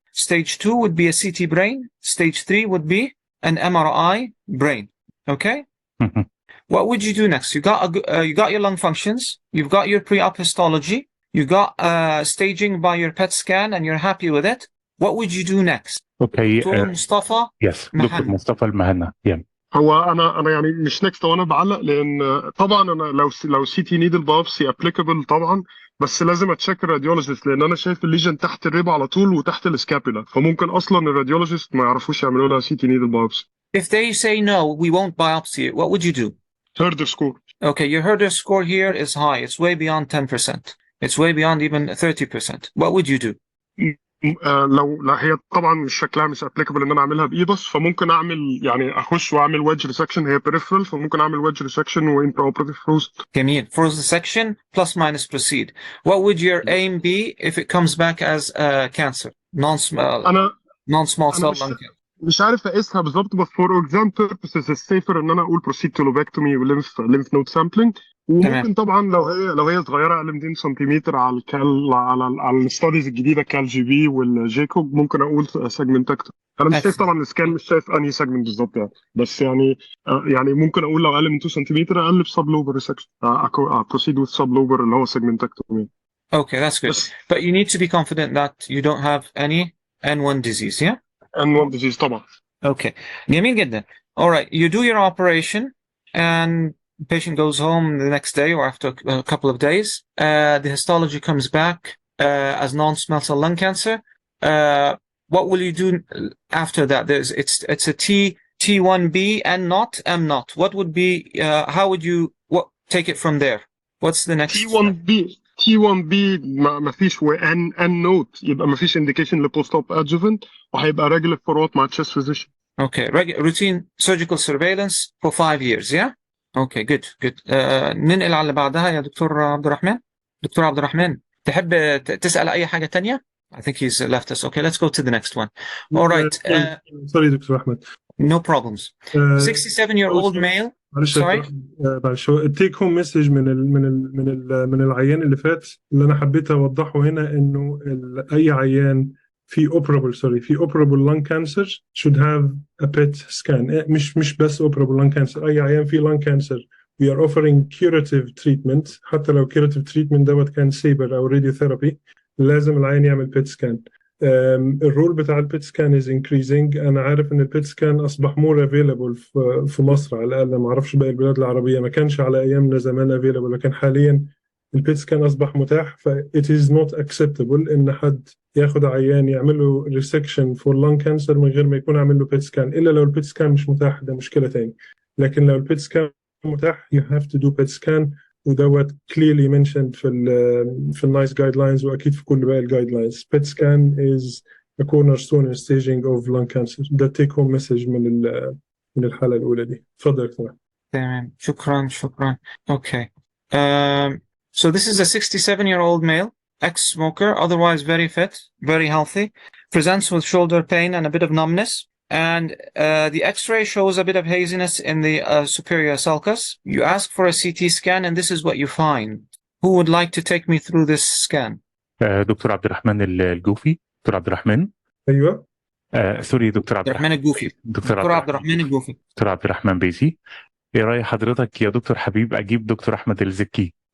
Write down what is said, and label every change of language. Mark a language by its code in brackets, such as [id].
[en] Stage 2 would be a CT brain. Stage 3 would be an MRI brain. Okay. What would you do next? You got your lung functions. You've got your pre-op histology. You got staging by your PET scan, and you're happy with it. What would you do next? Okay. Dr. Mustafa. Yes, Dr. Mustafa المهنا. Yeah. [ar] هو انا يعني مش نكست، وانا بعلق لان طبعا انا لو سي تي نيدل بايوبسي ابليكابل طبعا، بس لازم اتشيك الراديولوجيست، لان انا شايف الليجن تحت الريب على طول وتحت السكابولا، فممكن اصلا الراديولوجيست ما يعرفوش يعملوا لها سي تي نيدل بايوبسي. [en] If they say no, we won't biopsy it, what would you do? Herder score. Okay, your Herder score here is high. It's way beyond 10%. It's way beyond even 30%. What would you do? [ar] لو هي طبعا مش شكلها مش ابليكابل ان انا اعملها بايدس، فممكن اعمل يعني اخش واعمل ويدج ريسكشن. هي peripheral، فممكن اعمل ويدج ريسكشن وانترا اوبراتيف فروز. جميل. [en] Froze resection plus minus proceed. What would your aim be if it comes back as cancer? Non-small cell lung cancer. [ar] مش عارف اقيسها بالظبط، بس فور اكزام بيربسز السيفر ان انا اقول بروسيد تو لوبكتومي وليمف نود سامبلينج. وممكن طبعا لو هي صغيره اقل من 200 سنتيمتر على على الستاديز الجديده كال جي بي والجيكوب، ممكن اقول سيجمنتكتوم. انا مش شايف طبعا السكان، مش شايف انهي سيجمنت بالظبط يعني، بس يعني ممكن اقول لو اقل من 2 سنتيمتر اقلب سب لوبر ريسكشن، بروسيد وذ سب لوبر اللي هو سيجمنتكتوم. [en] Okay, that's good. But you need to be confident that you don't have any N1 disease, yeah? N1 disease طبعا. [ar] Okay. جميل جدا. [en] All right, you do your operation and the patient goes home the next day or after a couple of days. The histology comes back as non-small cell lung cancer. What will you do after that? It's a T1B and not M not. What would be how would you take it from there? What's the next T1B [ar] T1B ما فيش وان نوت يبقى ما فيش indication لبوست اوب adjuvant وهيبقى [en] regular follow up [ar] مع [en] chest physician. Okay, routine surgical surveillance for 5 years, yeah? Okay, good. [ar] ننقل على اللي بعدها يا دكتور عبد الرحمن. دكتور عبد الرحمن تحب تسأل أي حاجة تانية؟ [en] I think he's left us. Okay, let's go to the next one. All right. Sorry doctor أحمد. No problems. 67-year-old male. Sorry. [ar] معلش هو التيك هوم مسج من العيان اللي فات اللي انا حبيت اوضحه هنا انه اي عيان في [en] operable lung cancer should have a PET scan. [ar] مش بس [en] operable lung cancer، [ar] اي عيان في [en] lung cancer we are offering curative treatment. [ar] حتى لو curative treatment دوت كان سيبر او radiotherapy لازم العيان يعمل PET scan. الرول بتاع البيت سكان [en] is increasing. [ar] انا عارف ان البيت سكان اصبح [en] more available [ar] في مصر على الاقل، ما اعرفش باقي البلاد العربيه، ما كانش على ايامنا زمان available، لكن حاليا البيت سكان اصبح متاح. ف [en] it is not acceptable [ar] ان حد ياخد عيان يعمل له [en] resection for lung cancer [ar] من غير ما يكون عامل له بيت سكان، الا لو البيت سكان مش متاح، ده مشكله تاني. لكن لو البيت سكان متاح [en] you have to do PET scan، [ar] ودوت [en] clearly mentioned [ar] في النايس جايد لاينز واكيد في كل باقي الجايد لاينز. [en] PET scan is a cornerstone in staging of lung cancer. [ar] ده [en] take home message [ar] من الحالة الأولى دي. اتفضل يا دكتور. تمام، شكرا. Okay. [en] So this is a 67-year-old male, ex-smoker, otherwise very fit, very healthy, presents with shoulder pain and a bit of numbness. And the x-ray shows a bit of haziness in the superior sulcus. You ask for a CT scan and this is what you find. Who would like to take me through this scan? [ar] دكتور عبد الرحمن الجوفي. دكتور عبد الرحمن. أيوة. سوري دكتور عبد الرحمن الجوفي. دكتور عبد الرحمن الجوفي. دكتور عبد الرحمن بيسي. ايه رأي حضرتك يا دكتور حبيب اجيب دكتور احمد الزكي؟